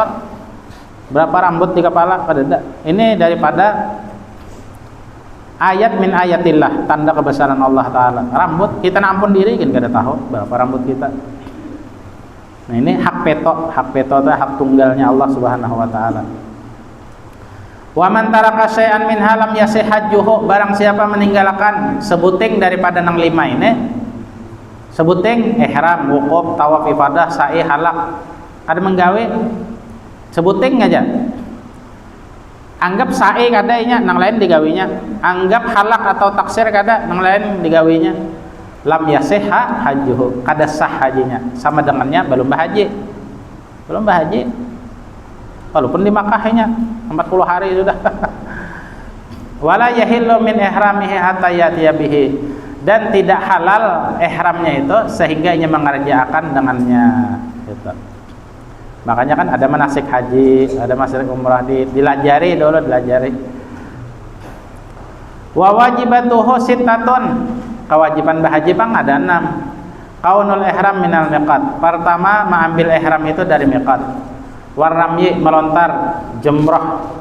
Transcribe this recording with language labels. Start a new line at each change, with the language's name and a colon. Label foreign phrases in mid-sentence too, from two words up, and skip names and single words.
Banjar: Berapa rambut di kepala kada. Ini daripada ayat
Arabic: من آيات الله,
Banjar: tanda kebesaran Allah taala. Rambut kita ampun diri kan kada tahu berapa rambut kita. Nah ini hak peto itu hak tunggalnya Allah
Arabic: سبحانه وتعالى. ومن ترك شيئا من هالم يصح حجه,
Banjar: barang siapa meninggalkan sebuting daripada nang 5 ini. Sebuting ihram, wukuf, tawaf ifadah, sa'i, halak. Kada menggawe sebuting aja. Anggap sa'i kada nya nang lain digawinya. Anggap halak atau taksir kada nang lain digawinya.
Arabic: لم يصح حجه,
Banjar: kada sah hajinya, sama dengannya belum bahaji. Walaupun di Makkahnya 40 hari sudah.
Arabic: ولا يحل من إحرامه حتى يأتي به,
Banjar: dan tidak halal ihramnya itu sehingga ia mengerjakan dengannya gitu. Makanya kan ada manasik haji, ada manasik umrah, dilajari dulu.
Arabic: وواجباته ستة,
Banjar: kewajiban berhaji bang ada 6.
Arabic: كون الإحرام من الميقات,
Banjar: pertama mengambil ihram itu dari miqat. Warramyi, melontar jumrah.